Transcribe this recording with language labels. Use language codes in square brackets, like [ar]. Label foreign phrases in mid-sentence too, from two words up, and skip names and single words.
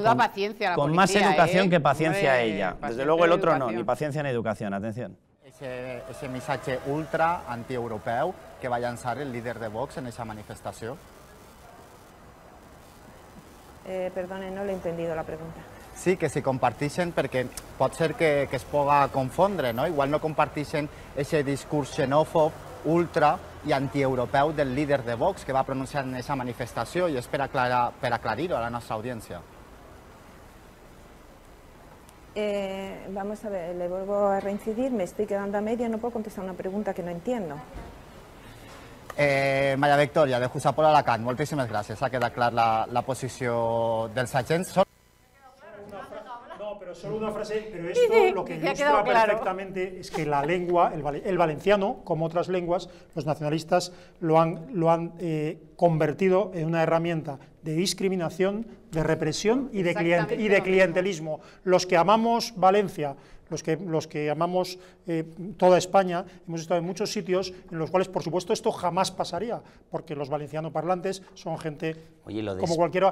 [es] con paciencia, con más educación que paciencia ella. Desde luego el otro no, ni paciencia ni educación, atención. Ese mensaje ultra anti-europeu que va a lanzar el líder de Vox en esa manifestación. Perdone, no le he entendido la pregunta. [ca] Sí, que si comparteixen, perquè pot ser que es puga confondre, no? Igual no comparteixen ese discurs xenòfob, ultra i antieuropeu del líder de Vox que va pronunciar en esa manifestació, i és per aclarir-ho a la nostra audiència. [es] Vamos a ver, le vuelvo a reincidir, me estoy quedando a media, no puedo contestar una pregunta que no entiendo. [ca] Maria Victòria, de Jusapol Alacant, moltíssimes gràcies. Ha quedat clar la posició dels agents. [es] No, pero solo una frase, pero esto lo que ilustra perfectamente es que la lengua, el valenciano, como otras lenguas, los nacionalistas lo han convertido en una herramienta de discriminación, de represión y de clientelismo. Los que amamos Valencia, los que amamos toda España, hemos estado en muchos sitios en los cuales, por supuesto, esto jamás pasaría, porque los valenciano parlantes son gente como cualquiera.